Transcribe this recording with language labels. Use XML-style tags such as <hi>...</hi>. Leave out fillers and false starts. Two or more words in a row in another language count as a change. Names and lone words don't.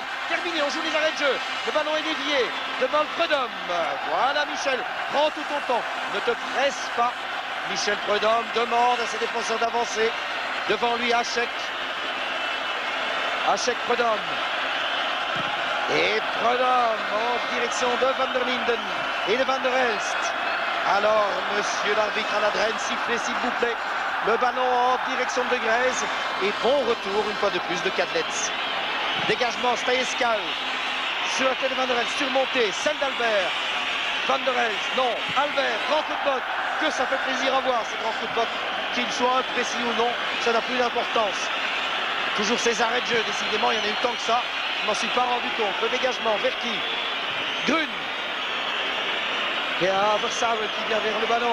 <fr>Terminé, on joue les arrêts de jeu. Le ballon est dévié devant le Prudhomme. Voilà Michel, prends tout ton temps. Ne te presse pas. Michel Prudhomme demande à ses défenseurs d'avancer. Devant lui, Hachek. Hachek Prudhomme. Et Prudhomme en direction de Van der Linden et de Van der Elst. Alors, monsieur l'arbitre Aladren, sifflez s'il vous plaît. Le ballon en direction de Grèze. Et bon retour, une fois de plus, de Kadlec. Dégagement, Stayeskal. Sur la tête de Van der Elst, surmonté, celle d'Albert. Van der Elst, non. Albert, grand coup de botte. Que ça fait plaisir à voir, ces grands coups de botte. Qu'ils soient imprécis ou non, ça n'a plus d'importance. Toujours ces arrêts de jeu, décidément, il y en a eu tant que ça. Je m'en suis pas rendu compte. Le dégagement, vers qui? Grun. Et Versavel qui vient vers le ballon.</fr>